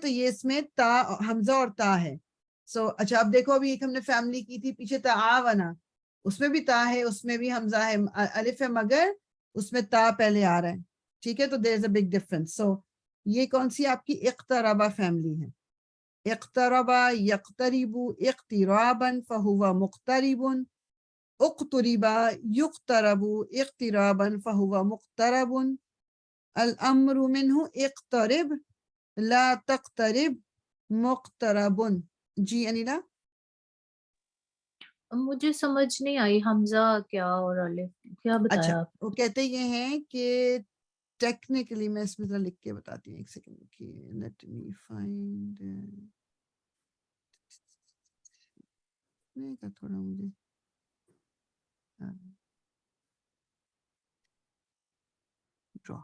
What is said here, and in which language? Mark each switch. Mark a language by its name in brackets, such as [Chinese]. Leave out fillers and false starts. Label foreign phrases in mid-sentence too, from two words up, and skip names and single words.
[Urdu] تو یہ اس میں تا حمزہ اور تا ہے. اچھا اب دیکھو ابھی ایک ہم نے فیملی کی تھی پیچھے تعاونا، اس میں بھی تا ہے، اس میں بھی حمزہ ہے، الف ہے، مگر اس میں تا پہلے آ رہا ہے، ٹھیک ہے. [English] So there is a big difference. [Urdu] یہ کون سی آپ کی اقتربہ فیملی ہے. [Arabic] اقتربہ یقترب اقترابا فہو مقترب، اقتربہ یقترب اقترابا فہو مقترب، الامر منہ اقترب لا تقترب مقترب. [Urdu] جی انیلا. مجھے سمجھ نہیں آئی حمزہ کیا اور الف کیا بتایا اچھا آپ؟ وہ کہتے یہ ہیں کہ ٹیکنیکلی میں اس میں ذرا لکھ کے بتاتی ہوں، ایک سیکنڈ کی [English] let me find [Urdu] تھوڑا مجھے ڈرا.